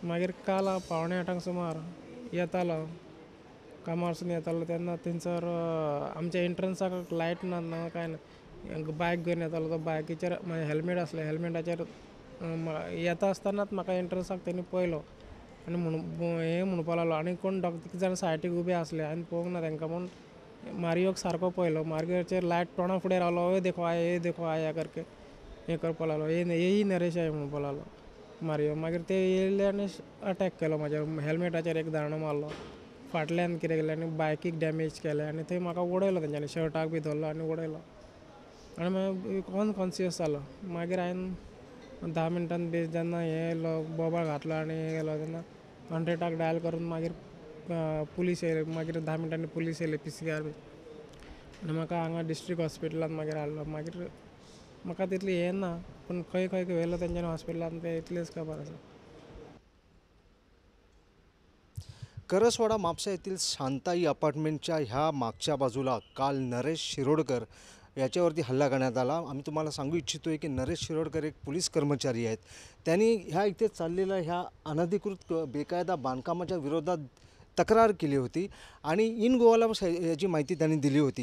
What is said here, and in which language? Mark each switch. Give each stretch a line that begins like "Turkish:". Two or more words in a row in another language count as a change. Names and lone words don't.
Konkani: मागीर काल हांव 7:45 सुमार येतालो कामार वचून येतालो तेन्ना थंयसर आमच्या एंट्रन्साक लायट ना काय ना बायक घेवन येतालो. तो बायकीचेर म्हाजें हेल्मेट आसलें हेल्मेटाचेर येता आसतनाच म्हाका एंट्रन्साक तेणी पळयलो आनी हें म्हणपा लागलो आनी कोण दोग जाण सायडीक उबे आसले हांवें पळोवंक ना तांकां म्हूण मारियोक सारको पळयलो. मारियोचेर लायट तोंडा फुडें रावलो
Hindi: ये देखो आया करके
Konkani: हें करपा लागलो येही नरेश आहे म्हणपा लागलो मारियो. मागीर ते येयले आनी अटॅक केलो म्हाज्या हेल्मेटाचेर एक दांडो मारलो. फाटल्यान कितें केलें आनी बायकीक डॅमेज केलें आनी थंय म्हाका उडयलो तेंच्यांनी शर्टाक बी धरलो आनी उडयलो आनी मागीर अनकॉन्शियस जालो. मागीर हांवें 10 मिनटान बी जेन्ना हें येयलो बोबाळ घातलो आनी हें गेलो तेन्ना 100 डायल करून मागीर पुलीस येयले. मागीर 10 मिनटांनी पुलीस येयले PCR बी आनी म्हाका हांगा
English: district hospitalांत
Konkani: मागीर हाडलो. मागीर म्हाका तितली हें ना पूण खंय व्हेलो तेंच्यांनी हॉस्पिटलांत तें इतलेंच खबर आसा.
Marathi: करसवाडा म्हापसा येथील शांताई अपार्टमेंटच्या ह्या मागच्या बाजूला काल नरेश शिरोडकर याच्यावरती हल्ला करण्यात आला. आम्ही तुम्हाला सांगू इच्छितो की नरेश शिरोडकर एक पोलीस कर्मचारी आहेत. त्यांनी ह्या इथे चाललेल्या ह्या अनधिकृत बेकायदा बांधकामाच्या विरोधात तक्रार केली होती आणि इन गोवाला याची माहिती त्यांनी दिली होती.